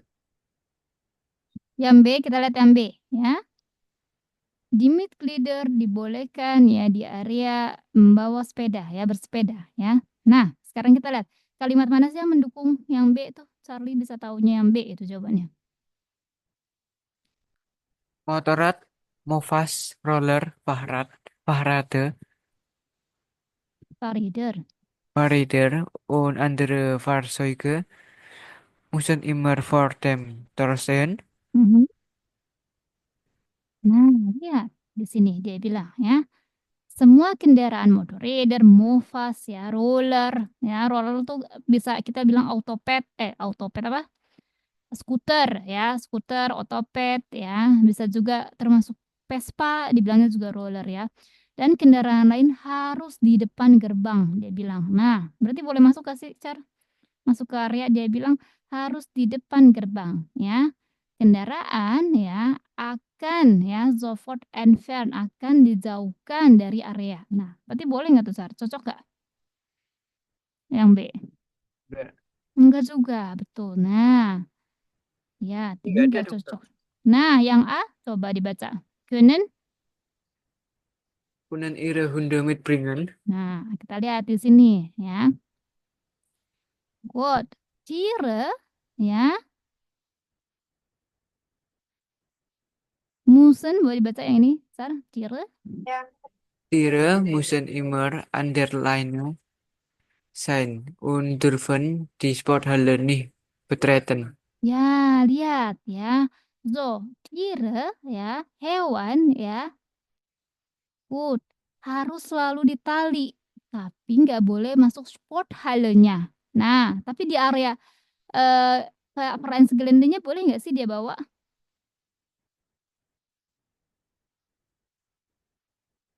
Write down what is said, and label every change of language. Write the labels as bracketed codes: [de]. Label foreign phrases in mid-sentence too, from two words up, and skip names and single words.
[id] Yang B, kita lihat yang B ya. Di Mitglieder dibolehkan ya di area membawa sepeda ya, bersepeda ya. Nah, sekarang kita lihat kalimat mana sih yang mendukung yang B itu? Charlie bisa tahunya yang B itu jawabannya. [de] Motorrad, Mofas, Roller, Fahrrad, Fahrräder. Fahrräder und andere Fahrzeuge müssen immer vor dem Tor stehen. Mhm. [id] Nah, lihat di sini dia bilang ya. Semua kendaraan motor, rider, Mofas, ya, roller tuh bisa kita bilang autopet apa? Skuter, ya, skuter, otopet, ya, bisa juga termasuk Vespa, dibilangnya juga roller, ya. Dan kendaraan lain harus di depan gerbang, dia bilang. Nah, berarti boleh masuk ke sih, Car? Masuk ke area, dia bilang harus di depan gerbang, ya. Kendaraan, ya, akan, ya, [de] sofort entfernt, [id] akan dijauhkan dari area. Nah, berarti boleh nggak tuh, Car? Cocok nggak? Yang B? Nggak, Enggak juga, betul. Nah, ya, ini nggak ada nggak dokter. cocok. Nah, yang A, coba dibaca. [de] Können. Kunnen ihre Hunde mitbringen. [id] Nah, kita lihat di sini, ya. Good. Tiere, ya. Musen, boleh dibaca yang ini, Sar. [de] Tiere. Tiere müssen immer an der Leine sein und dürfen die Sporthalle nicht betreten. [id] Ya, lihat, ya. So, Tiere, ya. Hewan, ya. Good. Harus selalu ditali. Tapi nggak boleh masuk sport halenya. Nah, tapi di area kayak peran segelendenya boleh nggak sih dia bawa?